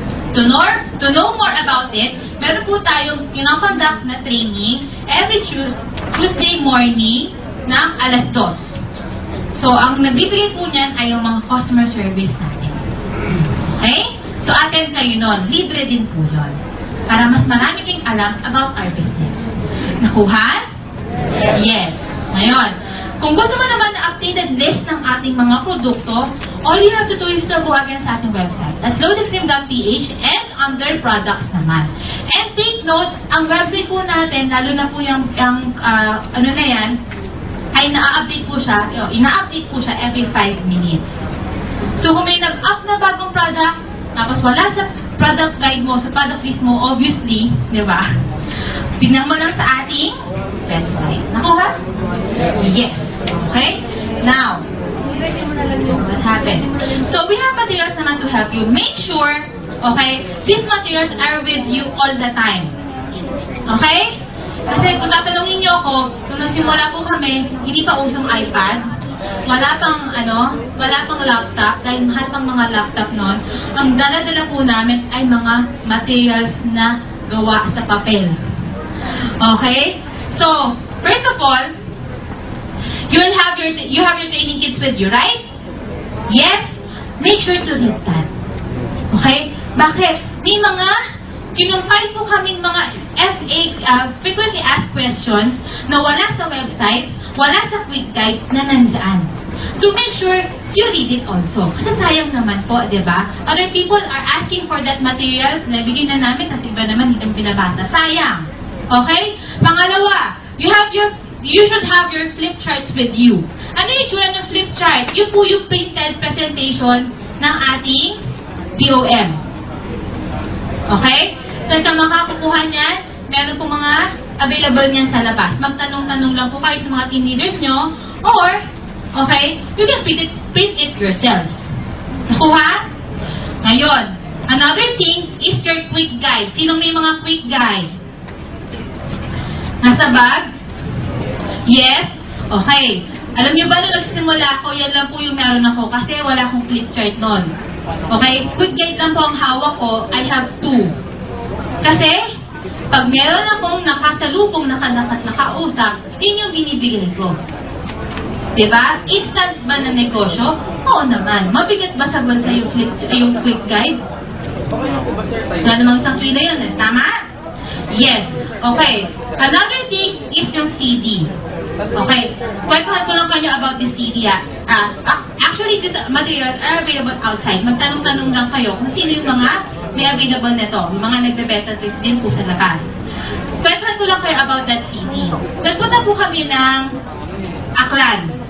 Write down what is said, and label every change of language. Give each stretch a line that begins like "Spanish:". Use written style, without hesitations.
English: To know more about it,
Filipino: meron po tayong kinoconduct na
English: training every Tuesday morning
Filipino: ng alas 2. So, ang nagbibigay po niyan ay yung mga customer service natin. Okay? So, attend kayo nun. Libre din po yun. Para mas marami kayong alam
English: about our business.
Filipino: Nakuha? Yes. Ngayon, kung gusto mo naman na updated list ng ating mga produkto,
English: all you have to do is to go again
Filipino: sa ating website.
English: That's loadextreme.ph and under products naman.
Filipino: And take note, ang website po natin, lalo na po yung ano na yan, ay ina-update po siya, ina-update po siya
English: every 5 minutes.
Filipino: So kung may nag-up na bagong product, tapos wala sa product guide mo, sa product list mo, obviously, di ba? Tignan mo lang sa ating website. Nakuha? Yes. Okay?
English: Now, what happened? So, we have materials naman to help you. Make sure, okay, these materials are with you all the time. Okay?
Filipino: Kasi kung tatanungin niyo ako, nung nagsimula po kami, hindi pa usong iPad, wala pang laptop, dahil mahal pang mga laptop noon, ang dala-dala po namin ay mga materials na gawa sa papel.
English: Okay? So, first of all, you have your training kits with you, right? Yes? Make sure to read that. Okay?
Filipino: Bakit? May mga kinumpay po kaming mga frequently asked questions na wala sa website, wala sa quick guide na nandaan.
English: So make sure you read it also.
Filipino: Kasi sayang naman po, di ba?
English: Other people are asking for that materials,
Filipino: nabigyan na namin, kasi iba naman hindi pinabasa. Sayang. Okay?
English: Pangalawa, you should have your flip charts with you.
Filipino: Ano yung itsura ng flip chart? Yun po yung printed presentation ng ating BOM. Okay? So, sa makakukuha niyan, meron po mga available niyan sa labas. Magtanong-tanong lang po kayo sa mga team leaders nyo, or, okay,
English: you can print it yourselves.
Filipino: Nakuha? Ngayon,
English: another thing is your quick guide.
Filipino: Sinong may mga quick guide? Nasa bag? Yes? Okay. Alam niyo ba, nung nagsimula ako, yan lang po yung meron ako kasi wala akong flip chart nun. Okay? Quick guide lang po ang hawak ko.
English: I have 2.
Filipino: Kasi, pag meron akong nakasalubong nakausap, yun yung binibigay ko. Diba? Instant ba na negosyo? Oo naman. Mabigat ba sa bansa yung quick guide? Wala namang isang kilo yun. Tama? Yes. Okay.
English: Another thing is yung CD. Okay.
Filipino: Kwentuhan ko lang kayo
English: about the CD. Actually, these materials are available outside.
Filipino: Magtanong-tanong lang kayo kung sino yung mga may available na to. Yung mga nagbe-beta test din po sa labas. Kwentuhan ko lang kayo about that CD. Nagpunta po kami ng Aklan.